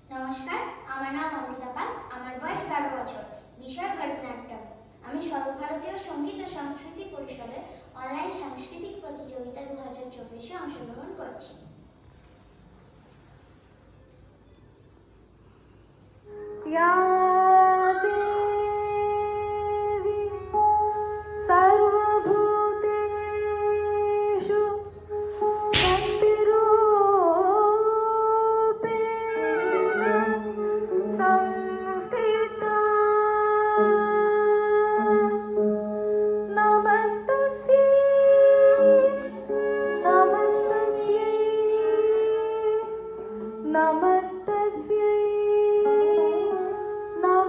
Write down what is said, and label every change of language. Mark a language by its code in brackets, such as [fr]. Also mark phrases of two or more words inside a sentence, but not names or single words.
[bn] নমস্কার, আমার নাম অমৃতা পাল। আমার বয়স 12 বছর। বিষয় ভরতনাট্যম। আমি সর্বভারতীয় সঙ্গীত ও সংস্কৃতি পরিষদের অনলাইন সাংস্কৃতিক প্রতিযোগিতা 2024-এ অংশগ্রহণ করছি। [sa] या देवी सर्वभूतेषु शक्तिरूपेण संस्थिता नमस्तस्यै नमस्तस्यै नमस्तस्यै